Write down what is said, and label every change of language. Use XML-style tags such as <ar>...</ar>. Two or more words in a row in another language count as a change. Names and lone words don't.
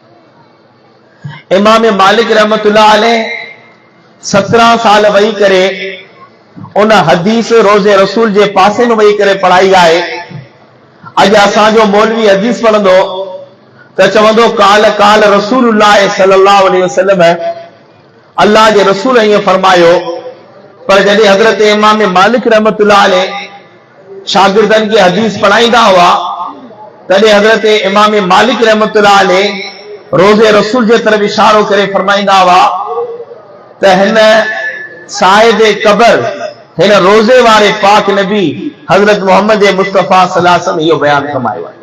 <sd>इमाम मालिक</sd> <ar>رحمة الله عليه</ar> <sd>17 साल वही करे उन हदीस रोज़े रसूल जे पासे में वही करे पढ़ाई आहे। अॼु असांजो मौलवी हदीस पढ़ंदो त चवंदो</sd> <ar>قال قال رسول الله صلى الله عليه وسلم,</ar> <sd>अल्लाह जे रसूल ईअं फरमायो। पर जॾहिं हज़रत इमाम मालिक</sd> <ar>رحمة الله عليه</ar> <sd>शागिर्दनि खे हदीस पढ़ाईंदा हुआ तॾहिं हज़रत इमाम मालिक</sd> <ar>رحمة الله عليه</ar> <sd>रोज़े रसूल जे तरफ़ इशारो करे फरमाईंदा हुआ त हिन साहिब कबर, हिन रोज़े वारे पाक नबी हज़रत मोहम्मद मुस्तफ़ा</sd> <ar>صلى الله عليه وسلم</ar> <sd>इहो बयान फरमायो आहे।</sd>